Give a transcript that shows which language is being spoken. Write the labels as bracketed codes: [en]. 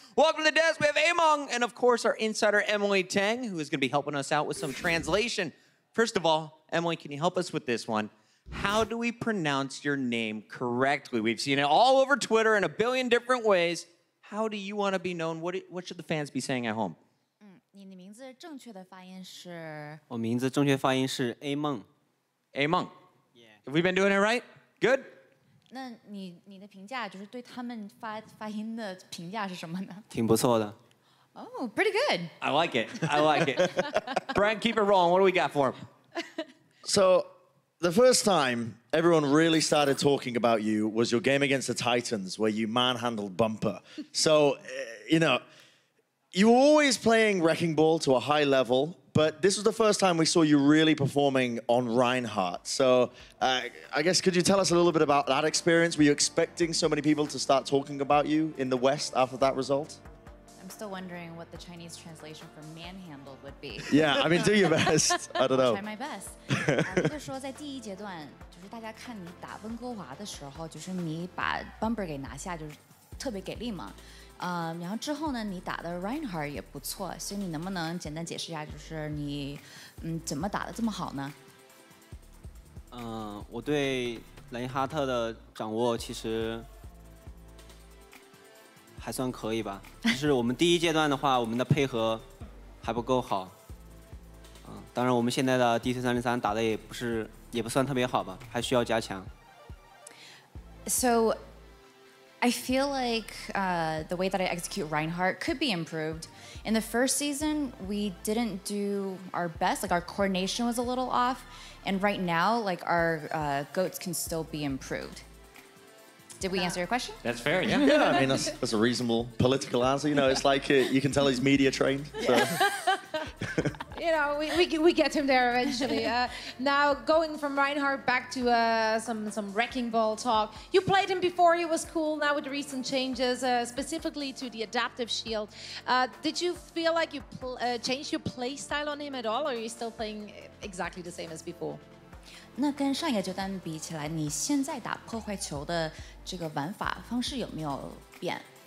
[en] Welcome to the desk. We have Ameng, and of course, our insider, Emily Tang, who is going to be helping us out with some translation. First of all, Emily, can you help us with this one? How do we pronounce your name correctly? We've seen it all over Twitter in a billion different ways. How do you want to be known? What should the fans be saying at home? [zh] 你的名字正确的发音是？我名字正确发音是 Ameng。 [en] Ameng. Have we been doing it right? Good. [zh] 那你的评价就是对他们发音的评价是什么呢？挺不错的。 [en] Oh, pretty good. I like it. I like it. Brian, keep it rolling. What do we got for him? So, the first time everyone really started talking about you was your game against the Titans, where you manhandled Bumper. So, you were always playing Wrecking Ball to a high level, but this was the first time we saw you really performing on Reinhardt. So I guess, could you tell us a little bit about that experience? Were you expecting so many people to start talking about you in the West after that result? I'm still wondering what the Chinese translation for manhandle would be. Yeah, I mean, do your best. I don't know. Try my best. [zh] 就是说，在第一阶段，就是大家看你打温哥华的时候，就是你把 Bumper 给拿下，就是特别给力嘛。然后之后呢，你打的 Reinhardt 也不错，所以你能不能简单解释一下，就是你怎么打的这么好呢？我对莱因哈特的掌握其实还算可以吧。就是我们第一阶段的话，我们的配合还不够好。当然我们现在的 DC303 打的也不算特别好吧，还需要加强。 [en] So I feel like the way that I execute Reinhardt could be improved. In the first season, we didn't do our best. Like our coordination was a little off. And right now, like our goats can still be improved. Did we answer your question? That's fair, yeah. Yeah, I mean, that's a reasonable political answer. You know, it's like you can tell he's media trained. So. You know, we get him there eventually. Now, going from Reinhardt back to some Wrecking Ball talk. You played him before, he was cool. Now with the recent changes, specifically to the adaptive shield. Did you feel like you changed your play style on him at all, or are you still playing exactly the same as before? [zh] 那跟上一个阶段比起来，你现在打破坏球的这个玩法方式有没有变？